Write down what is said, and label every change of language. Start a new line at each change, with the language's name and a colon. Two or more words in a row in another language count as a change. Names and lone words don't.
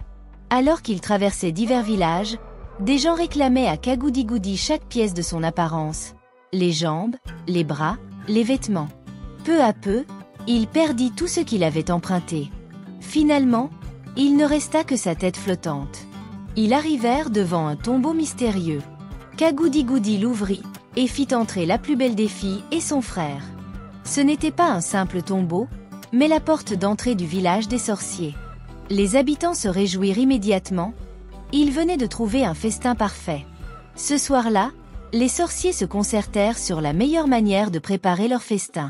French: Alors qu'ils traversaient divers villages, des gens réclamaient à Kagudi Goudi chaque pièce de son apparence: les jambes, les bras, les vêtements. Peu à peu, il perdit tout ce qu'il avait emprunté. Finalement, il ne resta que sa tête flottante. Ils arrivèrent devant un tombeau mystérieux. Kagudi Goudi l'ouvrit, et fit entrer la plus belle des filles et son frère. Ce n'était pas un simple tombeau, mais la porte d'entrée du village des sorciers. Les habitants se réjouirent immédiatement. Ils venaient de trouver un festin parfait. Ce soir-là, les sorciers se concertèrent sur la meilleure manière de préparer leur festin.